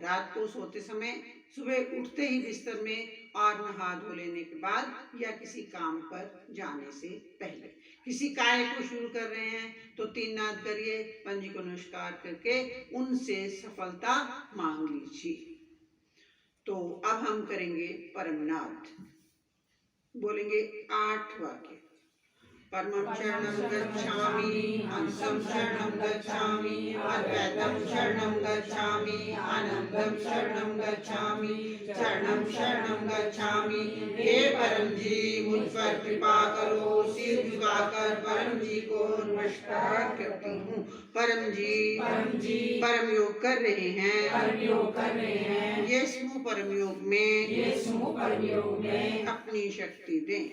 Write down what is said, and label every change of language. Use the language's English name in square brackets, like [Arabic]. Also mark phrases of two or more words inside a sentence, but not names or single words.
[Hindi] रात को सोते समय, सुबह उठते ही बिस्तर में और नहा धो लेने के बाद या किसी काम पर जाने से पहले। किसी कार्य को शुरू कर रहे हैं तो 3 नाद करिए, पंजी को नमस्कार करके उनसे सफलता मांग लीजिए। तो अब हम करेंगे परमनाद। बोलेंगे 8 वाक्य। [Sanskrit] परमं शरणं गच्छामि, अंशं शरणं गच्छामि, अद्वैतं शरणं गच्छामि, आनंदं शरणं गच्छामि, चरणं शरणं गच्छामि। [Hindi] हे परम जी, मुझ पर कृपा करो। सिर झुकाकर परम जी को नमस्कार करती हूँ। परम जी परम योग कर रहे हैं। ये समूह परम योग में अपनी शक्ति दें।